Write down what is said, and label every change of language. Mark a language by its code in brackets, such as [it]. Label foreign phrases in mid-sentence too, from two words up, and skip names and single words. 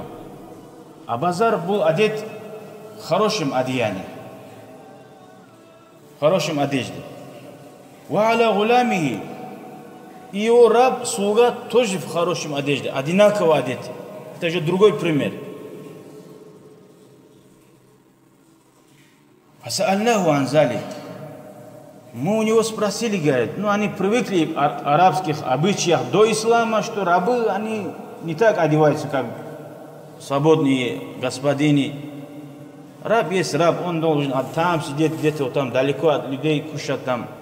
[ru] Аба Зар был одет в хорошем одеянии, в хорошем одежде. [ar] وعلى غلامه, [ru] и его раб, слуга, тоже в хорошем одежде, одинаково одеты. Это же другой пример. [ar] فسألناه عن ذلك. [ru] Мы у него спросили, говорит, они привыкли в арабских обычаях до ислама, что рабы, они не так одеваются, как свободные господини. Раб есть раб, он должен там сидеть, где-то вот там далеко от людей, кушать там.